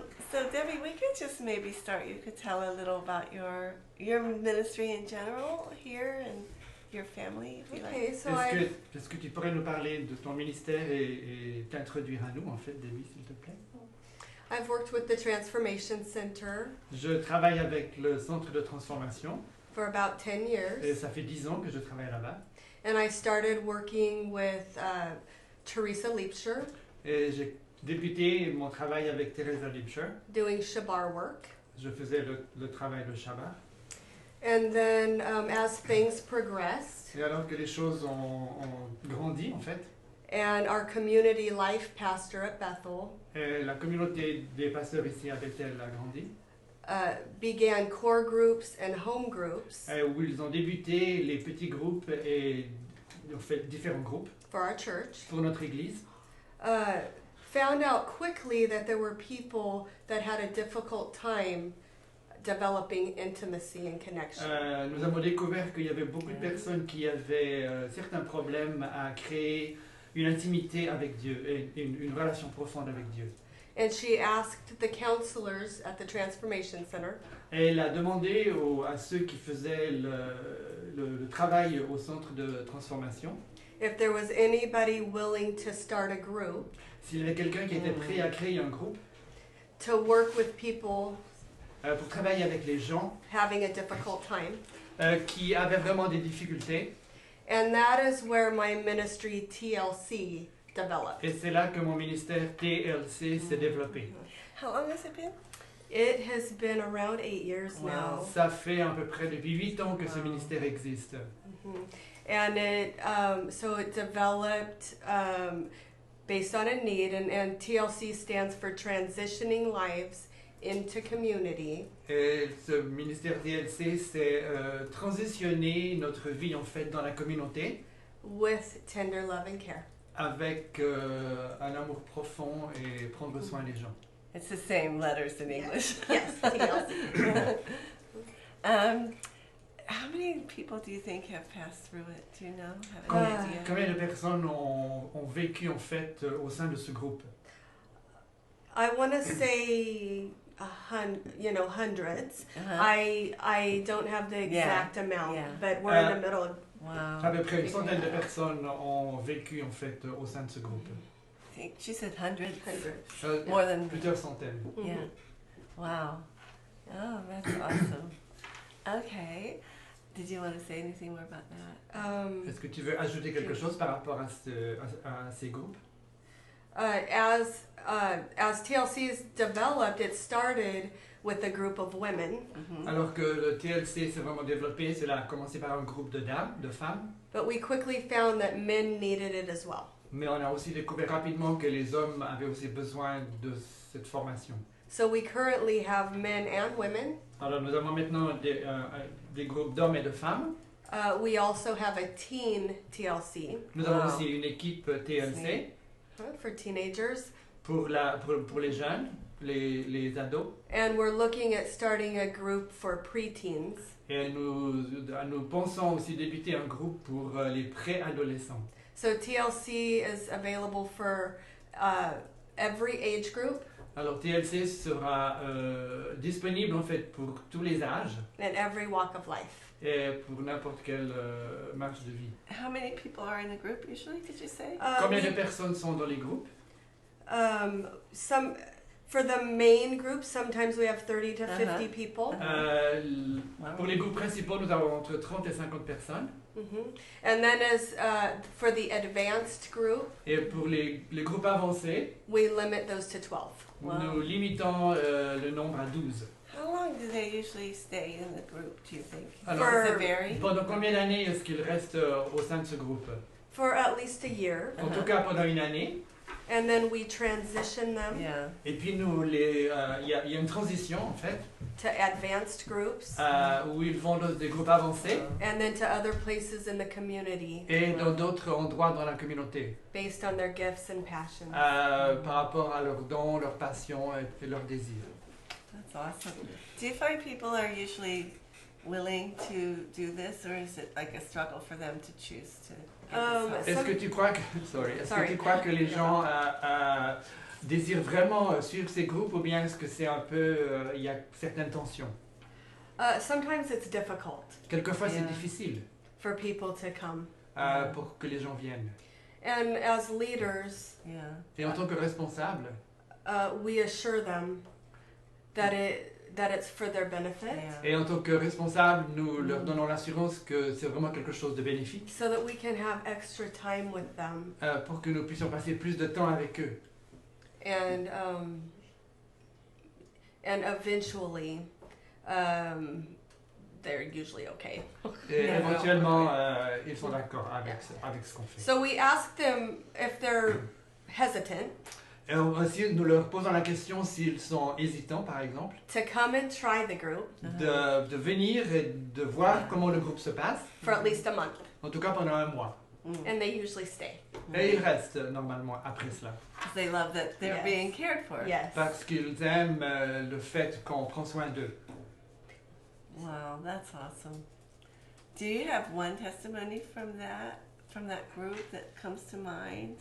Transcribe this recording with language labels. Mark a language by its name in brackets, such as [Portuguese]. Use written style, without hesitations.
[English] So Debbie, we could just maybe start. You could tell a little about your ministry in general here and your family, if you like. So [French] Est-ce que tu pourrais nous parler de ton ministère et t'introduire à nous, en fait, Debbie, s'il te plaît? [English] I've worked with the Transformation Center [French] Je travaille avec le centre de transformation. [English] for about 10 years. [French] Et ça fait 10 ans que je travaille là-bas. [English] And I started working with Teresa Liebscher, [French] Et j'ai débuté mon travail avec Teresa Liebscher. [English] doing Shabar work. [French] Je faisais le travail de Shabbat. [English] And then as things progressed, [French] Et alors que les choses ont grandi, en fait, [English] and our community life pastor at Bethel [French] et la communauté des pasteurs ici à Bethel a grandi, [English] began core groups and home groups [French] où ils ont débuté les petits groupes et ont fait différents groupes [English] for our church, [French] pour notre église. [English] found out quickly that there were people that had a difficult time developing intimacy and connection. [French] Nous avons découvert qu'il y avait beaucoup de personnes qui avaient certains problèmes à créer une intimité avec Dieu et une relation profonde avec Dieu. [English] And she asked the counselors at the Transformation Center [French] Et elle a demandé à ceux qui faisaient le travail au centre de transformation [English] if there was anybody willing to start a group [French] s'il y avait quelqu'un qui était prêt à créer un groupe [English] to work with people [French] pour travailler avec les gens [English] having a difficult time. [French] Qui avaient vraiment des difficultés [English] And that is where my ministry TLC developed. [French] Et c'est là que mon ministère TLC s'est développé. [English] How long has it been? It has been around 8 years Wow. now. [French] Ça fait à peu près depuis 8 ans que ce ministère existe. Mhm. [English] And it so it developed based on a need, and TLC stands for Transitioning Lives into Community. [French] Et ce ministère TLC, c'est transitionner notre vie en fait dans la communauté [English] With tender love and care. [French] avec un amour profond et prendre soin des gens. [English] It's the same letters in English. Yes, TLC. How many people do you think have passed through it? Do you know? Have any idea? [French] Combien de personnes ont vécu en fait au sein de ce groupe? [English] I want to say hundreds. Uh-huh. I don't have the exact amount, yeah. but we're in the middle of. Wow. [French] À peu près une centaine de personnes ont vécu en fait au sein de ce groupe. [English] I think she said hundreds. More than [French] plusieurs centaines. Mhm. [English] Yeah. Wow. Oh, that's awesome. Okay. Did you want to say anything more about that? [French] Est-ce que tu veux ajouter quelque chose par rapport à ces groupes? [English] As TLC's developed, it started with a group of women, Mm-hmm. [French] Alors que le TLC s'est vraiment développé, cela a commencé par un groupe de dames, de femmes, [English] but we quickly found that men needed it as well. [French] mais on a aussi découvert rapidement que les hommes avaient aussi besoin de cette formation. [English] So we currently have men and women. [French] Alors nous avons maintenant des groupes d'hommes et de femmes. [English] We also have a teen TLC [French] Nous avons [English] Wow. [French] aussi une équipe TLC [English] for teenagers, [French] pour les jeunes, les ados. [English] and we're looking at starting a group for preteens. [French] Et nous pensons aussi débuter un groupe pour les préadolescents. [English] So TLC is available for every age group [French] Alors TLC sera disponible en fait pour tous les âges [English] and every walk of life. [French] et pour n'importe quelle marche de vie. [English] How many people are in the group usually, did you say? [French] Combien de personnes sont dans les groupes? [English] Some for the main group, sometimes we have 30 to 50 Uh-huh. people. [French] Pour les groupes principaux, nous avons entre 30 et 50 personnes. Mhm. [English] And then as for the advanced group, [French] Et pour les groupes avancés, [English] we limit those to 12. Wow. [French] nous limitons le nombre à 12. [English] How long do they usually stay in the group, do you think? [French] Alors, [English] Does it vary? [French] Pendant combien d'années est-ce qu'ils restent au sein de ce groupe? [English] For at least a year, [French] En tout cas, pendant une année. [English] and then we transition them Yeah. [French] Et puis, il y a une transition, en fait, [English] to advanced groups, [French] où ils vont dans des groupes avancés [English] and then to other places in the community [French] et dans d'autres endroits dans la communauté, [English] based on their gifts and passions. [French] par rapport à leurs dons, leurs passions et leurs désirs. [English] That's awesome. Do you find people are usually willing to do this, or is it like a struggle for them to choose to get this [French] Est-ce que tu crois que, que tu crois que les gens désirent vraiment suivre ces groupes, ou bien est-ce que c'est un peu, il y a certaines tensions? [English] Sometimes it's difficult [French] Quelquefois, c'est [English] Yeah. [French] difficile [English] for people to come. [French] pour que les gens viennent. [English] And as leaders, Yeah. [French] Et en tant que responsable, [English] we assure them that it's for their benefit, Yeah. [French] et en tant que responsable, nous leur donnons l'assurance que c'est vraiment quelque chose de bénéfique [English] so that we can have extra time with them, [French] pour que nous puissions passer plus de temps avec eux. [English] and eventually, they're usually okay. [French] Et [English] Yeah. [French] éventuellement, ils sont d'accord avec ce qu'on fait. [English] So we ask them if they're hesitant [French] Et aussi, nous leur posons la question s'ils sont hésitants, par exemple, [English] to come and try the group [French] de venir et de voir comment le groupe se passe, [English] for at least a month, [French] en tout cas pendant un mois. [English] and they usually stay. [French] Et ils restent normalement après cela, [English] Because they love that they're Yes. being cared for. Yes. [French] parce qu'ils aiment le fait qu'on prend soin d'eux. [English] Wow, that's awesome. Do you have one testimony from that group that comes to mind?